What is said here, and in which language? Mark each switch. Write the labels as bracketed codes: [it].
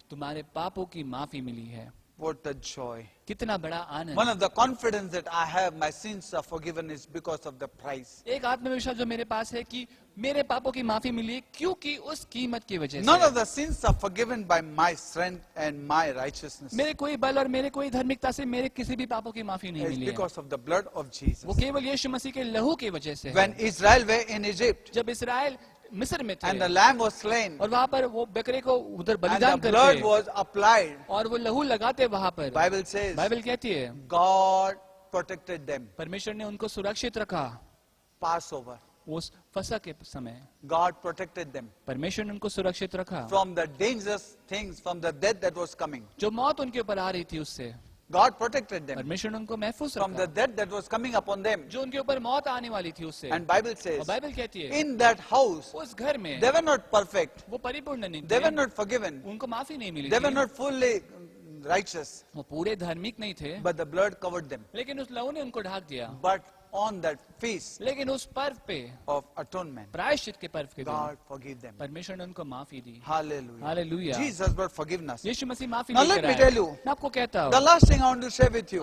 [hi] तुम्हारे पापों की माफी मिली है। [en] What a joy. [hi] कितना बड़ा [en] One [hi] Anand. [en] of the confidence that I have, my sins are forgiven is because of the price. [hi] एक आत्मविश्वास जो मेरे पास है कि मेरे पापों की माफी मिली क्योंकि उस कीमत की वजह [en] None of [hi] से। [en] the sins are forgiven by my strength and my righteousness. [hi] मेरे कोई बल और मेरे कोई धार्मिकता से मेरे किसी भी पापों की माफी नहीं [en] It's [hi] मिली है। [en] because of the blood of Jesus. [hi] वो केवल यीशु मसीह के लहू की वजह से है। [en] When Israel were in Egypt [hi] जब इसराइल मिस्र में [en] and the [hi] थे [en] lamb was slain [hi] और वहाँ पर वो बकरे को उधर [en] and the [hi] बलिदान [en] blood [hi] करते [en] was applied, [hi] और वो लहू लगाते वहाँ पर, [en] Bible says [hi] बाइबल कहती है [en] God protected them. [hi] परमेश्वर ने उनको सुरक्षित रखा। [en] Passover, [hi] उस फसह के समय [en] God protected them [hi] परमेश्वर ने उनको सुरक्षित रखा, [en] from the dangerous things, from the death that was coming. [hi] जो मौत उनके ऊपर आ रही थी उससे [en] God protected them [hi] परमेश्वर ने उनको महफूज [en] from the [hi] रखा, [en] death that was coming upon them. [hi] जो उनके ऊपर मौत आने वाली थी उससे। [en] And Bible [hi] और [en] says, [hi] बाइबल कहती है [en] in that house, [hi] उस घर में [en] they were not perfect. [hi] वो परिपूर्ण नहीं [en] They were [hi] थे, [en] not forgiven. [hi] उनको माफी नहीं मिली [en] They were [hi] थी, [en] not fully righteous. [hi] वो पूरे धार्मिक नहीं थे, [en] But the blood covered them. [hi] लेकिन उस लहू ने उनको ढाक दिया। [en] But on that feast [hi] लेकिन उस पर्व पे, [en] of atonement, [hi] प्रायश्चित के पर्व के दिन, [en] God forgive them. [hi] परमेश्वर ने उनको माफी दी। [en] Hallelujah. [hi] Hallelujah. [en] Jesus brought forgiveness. [hi] यीशु मसीह माफी [en] Now [hi] लेकर [en] let me [hi] आए। [en] tell you, [hi] मैं आपको कहता [en] the [hi] हूँ, [en] last thing I want to share with you,